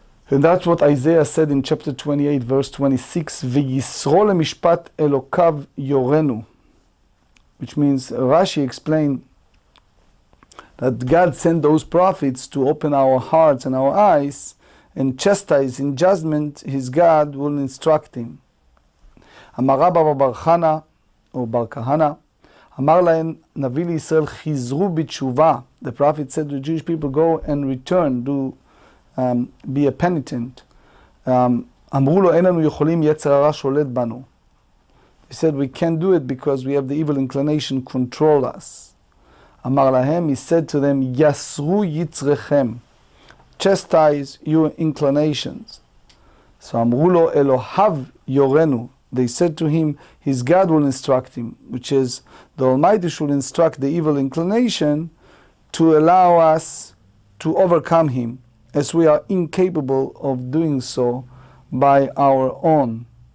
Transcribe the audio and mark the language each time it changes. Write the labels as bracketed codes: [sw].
[en] And that's what Isaiah said in chapter 28, verse 26, [he] ויסרו למשפט אלוקיו יורנו. [en] Which means Rashi explained that God sent those prophets to open our hearts and our eyes and chastise in judgment. His God will instruct him. [he] אמר רבא בר חנה או בר כהנא, אמר להם נביא לישראל חזרו בתשובה. [en] The prophet said to the Jewish people, go and return, be a penitent. [he] אמרו לו אין לנו יכולים, יצר הרע שולט בנו. [en] He said, we can't do it because we have the evil inclination control us. [he] Amar lahem, [en] he said to them, [he] Yasru yitzrechem, [en] chastise your inclinations. So [he] Amru lo Elohav yorenu. [en] They said to him, his God will instruct him, which is the Almighty should instruct the evil inclination to allow us to overcome him, as we are incapable of doing so by our own.